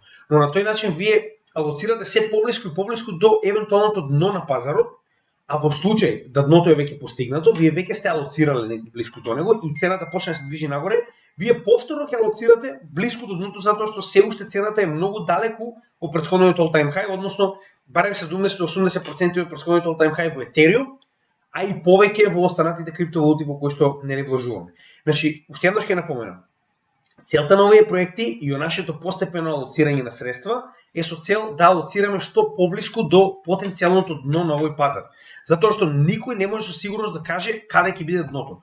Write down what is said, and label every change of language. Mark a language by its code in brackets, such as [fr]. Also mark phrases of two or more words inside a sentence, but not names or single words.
[mk] Но на тој начин вие алоцирате се поблиску и поблиску до евентуалното дно на пазарот, а во случај да дното е веќе постигнато, вие веќе сте алоцирале блиску до него и цената почне да се движи нагоре, вие повторно ќе алоцирате блиску до дното затоа што се уште цената е многу далеку од претходниот [en] all-time high, [mk] односно барем 70-80% од претходниот [en] all-time high [mk] во Ethereum, а и повеќе во останатите криптовалути во кои што не вложуваме. Значи, уште еднаш ќе напоменам. Целта на овие проекти и нашето постепено алоцирање на средства е со цел да алоцираме што поблиску до потенцијалното дно на овој пазар. Затоа што никој не може со сигурност да каже каде ќе биде дното.